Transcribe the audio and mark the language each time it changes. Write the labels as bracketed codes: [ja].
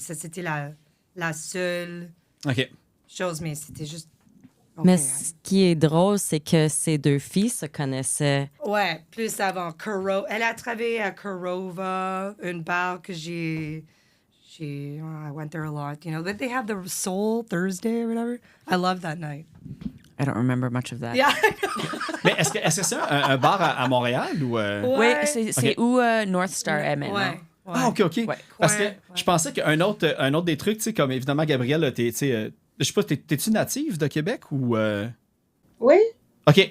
[fr] Ça, c'était la seule... OK. chose, mais c'était juste... Okay. Mais ce qui est drôle, c'est que ces deux filles se connaissaient. Ouais, plus avant. Elle a travaillé à Korova, une bar que [en] I went there a lot, you know. But they have the Soul Thursday or whatever. I love that night. I don't remember much of that. Yeah. [fr] Mais est-ce que c'est un bar à Montréal ou... Oui, c'est où North Star est maintenant. Ouais. Ah, OK. Ouais. Parce que je pensais qu'un autre des trucs, tu sais, comme évidemment, Gabrielle, je sais pas, t'es-tu native de Québec ou... Oui. OK.